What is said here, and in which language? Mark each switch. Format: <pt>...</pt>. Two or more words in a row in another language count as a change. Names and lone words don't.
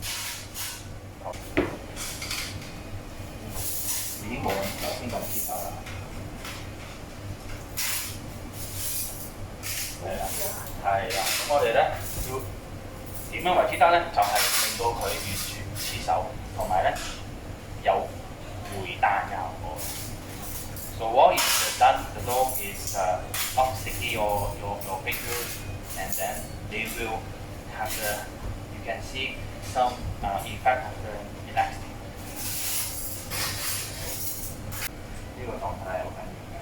<yue>已經冇頭先咁切實啦。係啦，咁我哋咧要點樣為之得咧？就係令到佢完全黐手，同埋咧有回彈嘅效果。</yue> <en>So what is done, the dough is not sticky your fingers, and then they will have you can see some effect of the elastic.</en> <yue>呢個狀態係好緊要嘅。</yue>